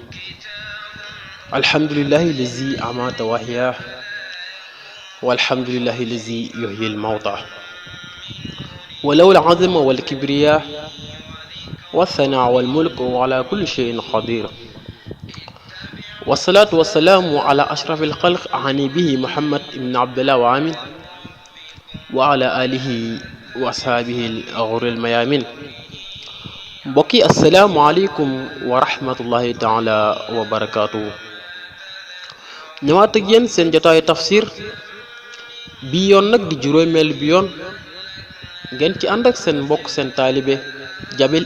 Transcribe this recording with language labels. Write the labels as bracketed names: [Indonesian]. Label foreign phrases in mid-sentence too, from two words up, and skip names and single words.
[Arabic] الحمد لله الذي أمات وأحيا، والحمد لله الذي يحيي الموتى، وله العظم والكبرياء والثناء والملك وعلى كل شيء قدير. والصلاة والسلام على أشرف الخلق أعني به محمد بن عبد الله وآمين، وعلى آله وأصحابه الغر الميامين. mbokki السلام عليكم ورحمة الله تعالى وبركاته. [Wolof] ñëwaat ak yéen seen jotaayu tafsir bi yoon nag di juróomeel bi yoon ngeen ci ànd ak seen mbokk seen taalibe Jabel